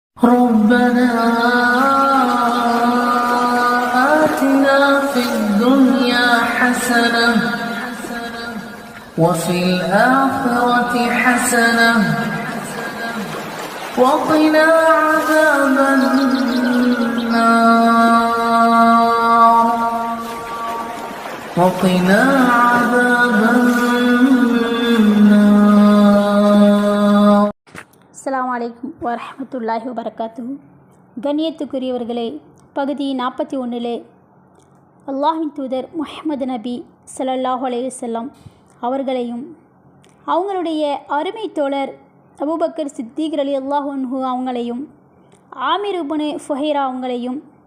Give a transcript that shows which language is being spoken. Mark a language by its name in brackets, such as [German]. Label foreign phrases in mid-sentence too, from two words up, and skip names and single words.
[Arabic] ربنا آتنا في الدنيا حسنة وفي الآخرة حسنة وقنا عذاب النار وقنا عذاب النار. السلام عليكم ورحمة الله وبركاته. [Tamil] கண்ணியத்துக்குரியவர்களே, பகுதி 41 அல்லாஹ்வின் தூதர் முஹம்மது நபி [Arabic] صلى الله عليه وسلم [Tamil] அவர்களையும் அவங்களுடைய அருமை தோழர் அபூபக்கர் சித்திக் [Arabic] رضي الله عنه [Tamil] அவங்களையும் ஆமிர் இப்னு ஃபுஹைரா அவங்களையும்